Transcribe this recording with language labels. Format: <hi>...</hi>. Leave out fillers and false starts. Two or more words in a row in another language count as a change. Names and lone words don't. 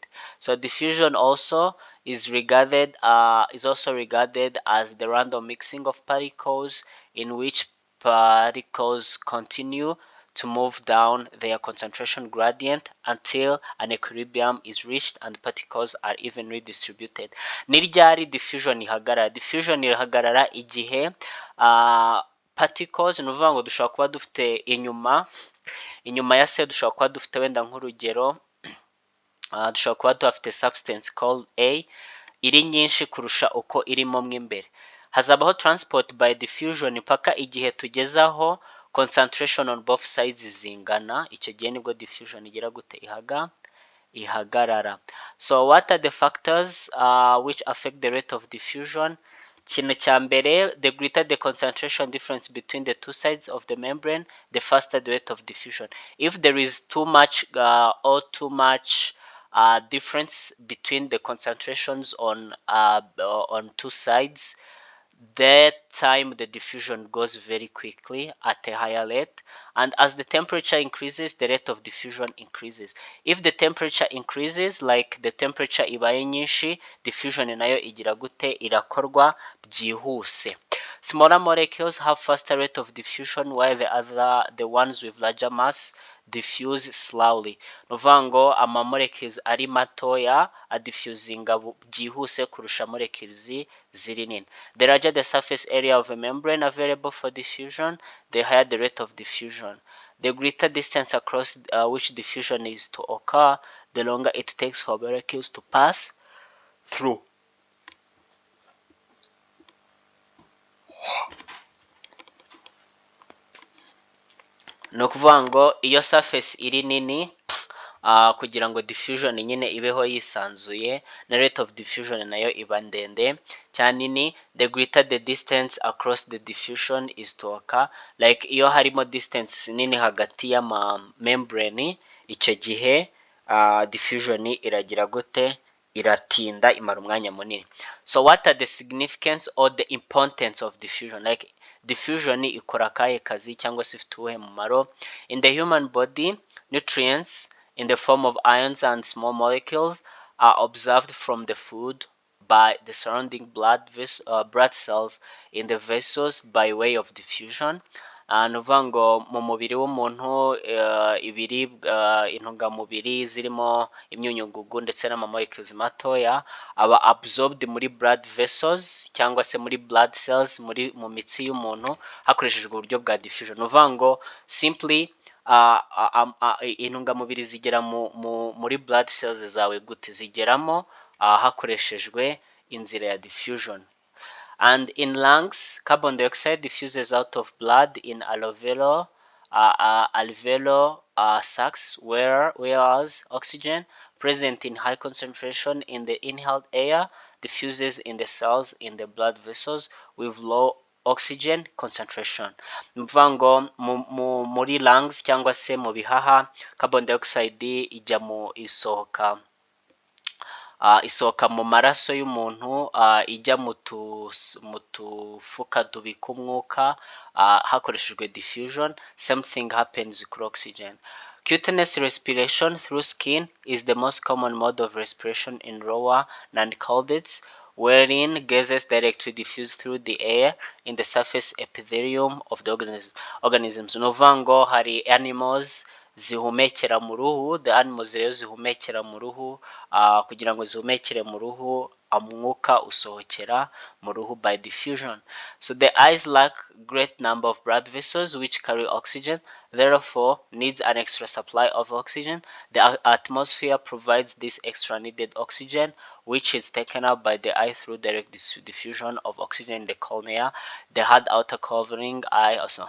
<en>So diffusion also is also regarded as the random mixing of particles in which particles continue to move down their concentration gradient until an equilibrium is reached and particles are evenly distributed.</en> <rw>Ni ryari diffusion ihagarara? Diffusion ihagarara igihe particles, ni ukuvuga ngo dushobora kuba dufite inyuma ya cell, dushobora kuba dufite wenda nk'urugero dushobora kuba dufite</rw> <en>substance called A</en> <rw>iri nyinshi kurusha uko irimo mo imbere. Hazabaho</rw> <en>transport by diffusion</en> <rw>mpaka igihe tugezaho</rw> <en>concentration on both sides</en> <rw>zingana, icyo gihe nibwo diffusion igira gute ihagarara.</rw> <en>So what are the factors which affect the rate of diffusion?</en> <rw>Ikintu cya mbere,</rw> <en>the greater the concentration difference between the two sides of the membrane, the faster the rate of diffusion. If there is too much difference between the concentrations on two sides, that time the diffusion goes very quickly at a higher rate, and as the temperature increases, the rate of diffusion increases. If the temperature increases, like the temperature</en> <rw>ibaye nyinshi, diffusion nayo igira gute irakorwa byihuse.</rw> <en>Smaller molecules have faster rate of diffusion, while the ones with larger mass diffuse slowly.</en> <rw>Nuvuga ngo ama molecules ari matoya adiffusinga byihuse kurusha molecules ziri nini.</rw> <en>The larger the surface area of a membrane available for diffusion, the higher the rate of diffusion. The greater distance across which diffusion is to occur, the longer it takes for molecules to pass through.</en> <rw>Ni ukuvuga ngo iyo surface iri nini kugira ngo diffusion nyine ibeho yisanzuye, na</rw> <en>rate of diffusion</en> <rw>nayo iba ndende cyane nini.</rw> <en>The greater the distance across the diffusion is to occur, like</en> <rw>iyo harimo distance nini hagati y'ama membrane, icyo gihe diffusion iragira gute iratinda, imara umwanya munini.</rw> <en>So what are the significance or the importance of diffusion?</en> <rw>Like diffusion ikora akahe kazi cyangwa se ifite uwuhe mumaro?</rw> <en>In the human body, nutrients in the form of ions and small molecules are observed from the food by the surrounding blood cells in the vessels by way of diffusion.</en> <rw>Ni ukuvuga ngo mu mubiri w'umuntu ibiribwa intungamubiri zirimo imyunyungugu ndetse n'amamolecules matoya aba absorbed muri</rw> <en>blood vessels</en> <rw>cyangwa se muri</rw> <en>blood cells</en> <rw>mu mitsi y'umuntu hakoreshejwe uburyo bwa diffusion. Ni ukuvuga ngo simply intungamubiri zigera muri</rw> <en>blood cells</en> <rw>zawe gute? Zigeramo hakoreshejwe inzira ya diffusion.</rw> <en>And in lungs, carbon dioxide diffuses out of blood in alveolar sacs, whereas oxygen present in high concentration in the inhaled air diffuses in the cells in the blood vessels with low oxygen concentration.</en> <rw>Ni ukuvuga ngo muri lungs cyangwa se mu bihaha,</rw> <en>carbon dioxide</en> <rw>ijya mu isohoka mu maraso y'umuntu ijya mu tufuka tubika umwuka hakoreshejwe diffusion.</rw> <en>Same thing happens kuri oxygen. Cutaneous respiration through skin is the most common mode of respiration in lower non-chordates, wherein gases directly diffuse through the air in the surface epithelium of the organisms.</en> <rw>Ni ukuvuga ngo hari animals zihumekera mu ruhu,</rw> <en>the animals</en> <rw>rero zihumekera mu ruhu kugira ngo zihumekere mu ruhu, umwuka usohokera mu ruhu</rw> <en>by diffusion. So the eyes lack great number of blood vessels which carry oxygen, therefore needs an extra supply of oxygen. The atmosphere provides this extra needed oxygen, which is taken up by the eye through direct diffusion of oxygen in the cornea, the hard outer covering eye also.</en>